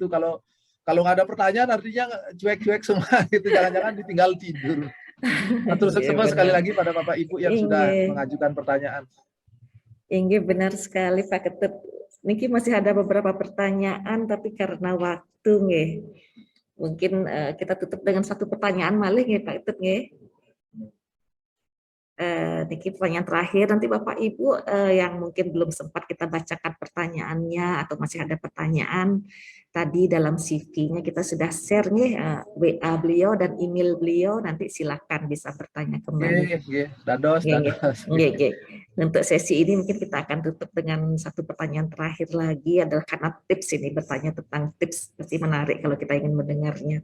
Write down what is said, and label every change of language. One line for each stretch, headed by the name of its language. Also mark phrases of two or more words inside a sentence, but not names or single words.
Indonesian: Kalau nggak ada pertanyaan artinya cuek-cuek semua gitu, jangan-jangan ditinggal tidur. Terus semua sekali lagi pada Bapak Ibu yang sudah mengajukan pertanyaan. Inge, benar sekali Pak Ketut. Niki masih ada beberapa pertanyaan, tapi karena waktu nggih, mungkin kita tutup dengan satu pertanyaan
Balinese: malih nggih
Indonesian: Pak Ketut nggih. Niki pertanyaan terakhir, nanti Bapak Ibu yang mungkin belum sempat kita bacakan pertanyaannya atau masih ada pertanyaan, tadi dalam CV-nya kita sudah share nih WA beliau dan email beliau, nanti silakan bisa bertanya kembali. Dados. Untuk sesi ini mungkin kita akan tutup dengan satu pertanyaan terakhir lagi, adalah karena tips ini, bertanya tentang tips, pasti menarik kalau kita ingin mendengarnya.